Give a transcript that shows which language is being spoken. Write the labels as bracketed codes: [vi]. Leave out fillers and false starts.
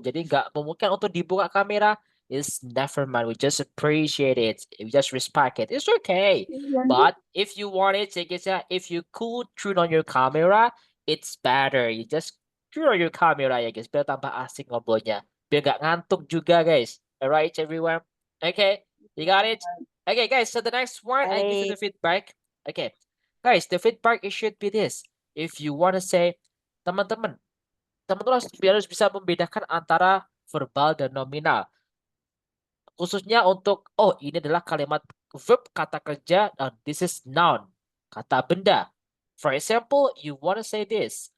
[id] Jadi nggak memungkinkan untuk dibuka kamera. [en] It's never mind. We just appreciate it. We just respect it. It's okay. But if you want it, ya guys ya, if you could turn on your camera, it's better. You just turn on your camera ya guys, [id] biar tambah asik ngobrolnya. Biar nggak ngantuk juga guys. [en] Alright everyone. Okay, you got it. Okay guys, so the next one I give you the feedback. Okay. Guys, the feedback it should be this. If you want to say, [id] teman-teman harus bisa membedakan antara verbal dan nominal. Khususnya untuk, oh ini adalah kalimat verb kata kerja dan [en] this is noun, [id] kata benda. [en] For example, you want to say this.